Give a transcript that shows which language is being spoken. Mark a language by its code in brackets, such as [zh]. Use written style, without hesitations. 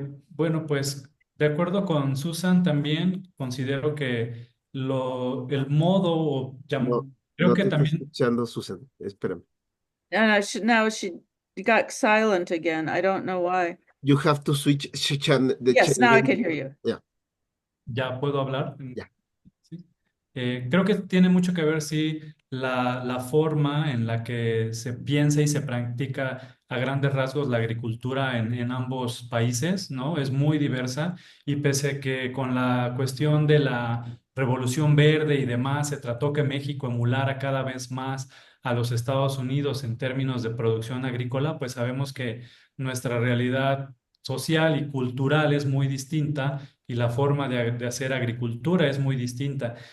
[es] Bueno, pues de acuerdo con Susan también considero que el modo, No, creo no que te estoy también, escuchando, Susan. Espérame. [en] And now she got silent again. I don't know why. You have to switch channel. Yes, now I can hear you. Yeah. [es] ya puedo hablar. Ya. Sí. Creo que tiene mucho que ver, sí, la forma en la que se piensa y se practica a grandes rasgos la agricultura en ambos países, ¿no? Es muy diversa y pese a que con la cuestión de la Revolución Verde y demás se trató que México emulara cada vez más a los Estados Unidos en términos de producción agrícola, pues sabemos que nuestra realidad social y cultural es muy distinta y la forma de hacer agricultura es muy distinta.